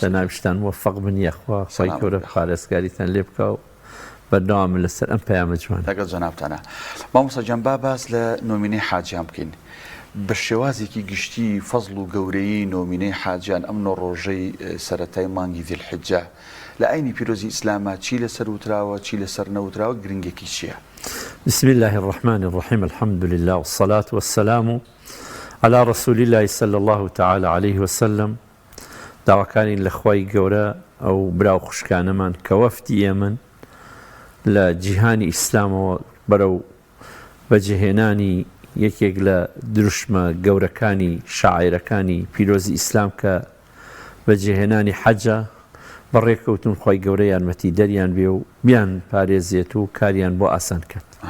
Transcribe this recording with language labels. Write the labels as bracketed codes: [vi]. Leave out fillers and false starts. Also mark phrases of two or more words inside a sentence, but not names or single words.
[ckb] لەناویشتان موفق بنیە خوا خۆی گەورە پارێزگاریتان لێ بکە و بەردەوام لەسەر ئەم پەیامە جوانە لەگەڵ جەنابتانە مامۆستا گیان با باس لە نۆمینەی حاجیان بکەین بە شێوازێکی گشتی فەزڵ و گەورەی نۆمینەی حاجیان ئەم نۆڕۆژەی سەرەتای مانگی ذیلحیجە لە ئاینی پیرۆزی ئیسلامە چی لەسەر وتراوە چی لەسەر نەوتراوە گرنگێکی چییە؟ [ar] بسم الله الرحمن الرحيم الحمد لله والصلاة والسلام على رسول الله صلى الله تعالى عليه وسلم [ckb] داواکانی لە خوای گەورە ئەو براو خوشکانەمان کە وەفدی ئێمن لە جیهانی ئیسلامەوە بەرەو بەجێهێنانی یەکێک لە دروشمە گەورەکانی شاعیرەکانی پیرۆزی ئیسلام کە بەجێهێنانی حەجە بەڕێکەوتون خۆی گەورە یارمەتی دەریان بێ و بیان پارێزیێت و کاریان بۆ ئاسان کرد